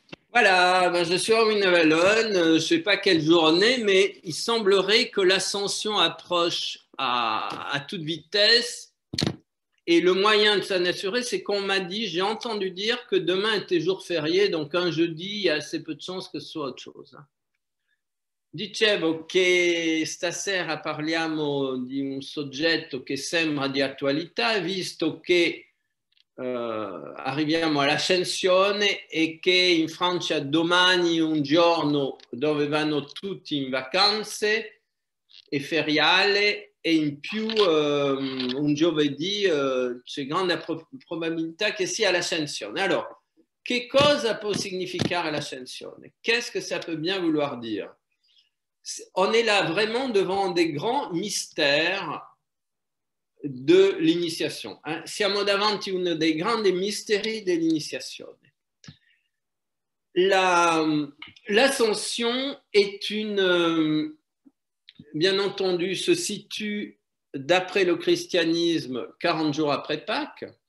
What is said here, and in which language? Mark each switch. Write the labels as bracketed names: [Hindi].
[French] Voilà, ben je suis à Winnevalon, je ne sais pas quelle journée, mais il semblerait que l'ascension approche à toute vitesse. Et le moyen de s'en assurer, c'est qu'on m'a dit, j'ai entendu dire que demain était jour férié, donc un jeudi, il y a assez peu de chances que ce soit autre chose. [Italian] Dicevo che stasera parliamo di un soggetto che sembra di attualità, visto che arriviamo all'ascensione e che in Francia domani è un giorno dove vanno tutti in vacanze e feriale e in più un giovedì c'è grande probabilità che sia l'ascensione. [French] Alors, [Italian] che cosa può significare l'ascensione? [French] Qu'est-ce que ça peut bien vouloir dire? On est là vraiment devant des grands mystères de l'iniziazione. [Italian] Siamo davanti a uno dei grandi misteri dell'iniziazione. [French] L'ascension est une, bien entendu, se situe d'après le christianisme 40 jours après Pâques.